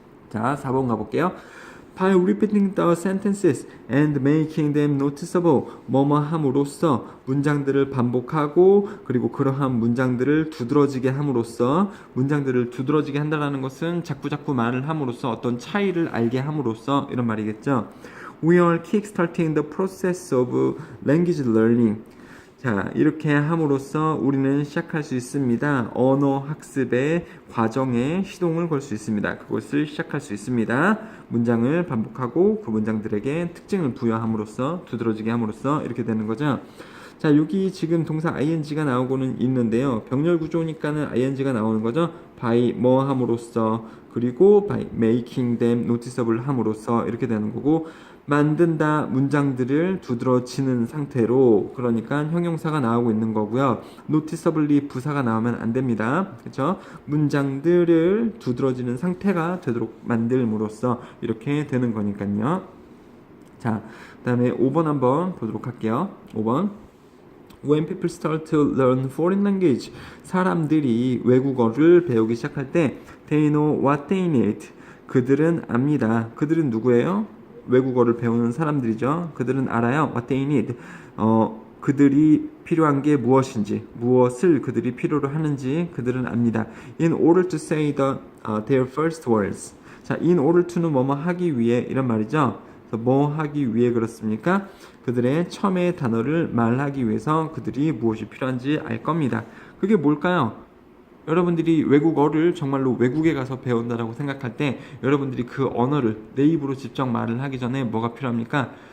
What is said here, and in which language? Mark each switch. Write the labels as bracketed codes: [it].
[ko] 자, 4번 가볼게요. [en] By repeating the sentences and making them noticeable, [ko] 뭐뭐 함으로써 문장들을 반복하고 그리고 그러한 문장들을 두드러지게 함으로써, 문장들을 두드러지게 한다는 것은 자꾸자꾸 말을 함으로써 어떤 차이를 알게 함으로써 이런 말이겠죠. [en] We are kickstarting the process of language learning. [ko] 자, 이렇게 함으로써 우리는 시작할 수 있습니다. 언어 학습의 과정에 시동을 걸 수 있습니다. 그것을 시작할 수 있습니다. 문장을 반복하고 그 문장들에게 특징을 부여함으로써, 두드러지게 함으로써 이렇게 되는 거죠. 자, 여기 지금 동사 ing가 나오고는 있는데요. 병렬 구조니까는 ing가 나오는 거죠. by 뭐 함으로써, 그리고 [en] by making them noticeable [ko] 함으로써 이렇게 되는 거고, 만든다 문장들을 두드러지는 상태로, 그러니까 형용사가 나오고 있는 거고요. noticeably 부사가 나오면 안 됩니다. 그렇죠? 문장들을 두드러지는 상태가 되도록 만들므로써 이렇게 되는 거니까요. 자, 그다음에 5번 한번 보도록 할게요. 5번. [en] When people start to learn foreign language, [ko] 사람들이 외국어를 배우기 시작할 때 [en] they know what they need. [ko] 그들은 압니다. 그들은 누구예요? 외국어를 배우는 사람들이죠. 그들은 알아요. [en] What they need. [ko] 그들이 필요한 게 무엇인지, 무엇을 그들이 필요로 하는지 그들은 압니다. [en] In order to say their first words. [ko] 자, in order to는 뭐뭐 하기 위해 이런 말이죠. 그래서 뭐 하기 위해 그렇습니까? 그들의 처음의 단어를 말하기 위해서 그들이 무엇이 필요한지 알 겁니다. 그게 뭘까요? 여러분들이 외국어를 정말로 외국에 가서 배운다라고 생각할 때 여러분들이 그 언어를 내 입으로 직접 말을 하기 전에 뭐가 필요합니까?